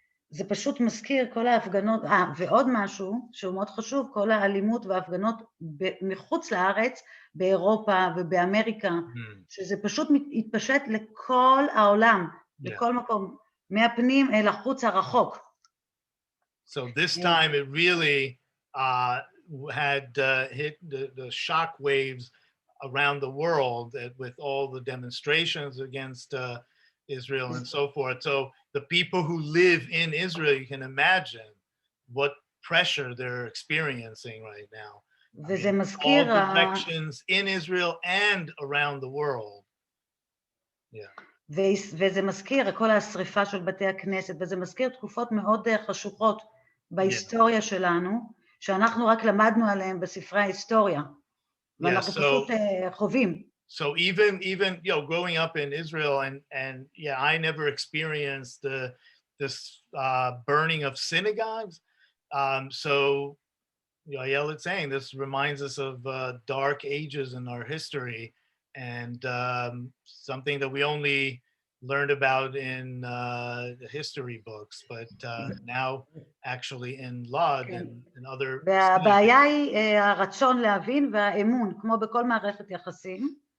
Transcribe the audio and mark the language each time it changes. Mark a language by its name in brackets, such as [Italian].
[Hebrew] זה פשוט מזכיר כל ההפגנות, ועוד משהו שהוא מאוד חשוב, כל האלימות וההפגנות מחוץ לארץ, באירופה ובאמריקה, שזה פשוט התפשט לכל העולם, לכל מקום, מהפנים אל החוץ הרחוק. [English] So this time it really had hit the shock waves around the world with all the demonstrations against Israel and so forth. So the people who live in Israel, you can imagine what pressure they're experiencing right now. I [Hebrew] וזה [English] mean, [Hebrew] מזכיר, [English] all directions in Israel and around the world. Yeah. [Hebrew] וזה מזכיר, כל השריפה של בתי הכנסת, וזה מזכיר תקופות מאוד חשוכות בהיסטוריה שלנו, שאנחנו רק למדנו עליהם בספרי ההיסטוריה, ואנחנו פשוט חווים. [English] So even growing up in Israel and yeah, I never experienced this burning of synagogues. So Yael is saying this reminds us of dark ages in our history, and something that we only learned about in the history books, but now actually in Lod and other. [Hebrew] והבעיה היא הרצון להבין והאמון, כמו בכל מערכת יחסים.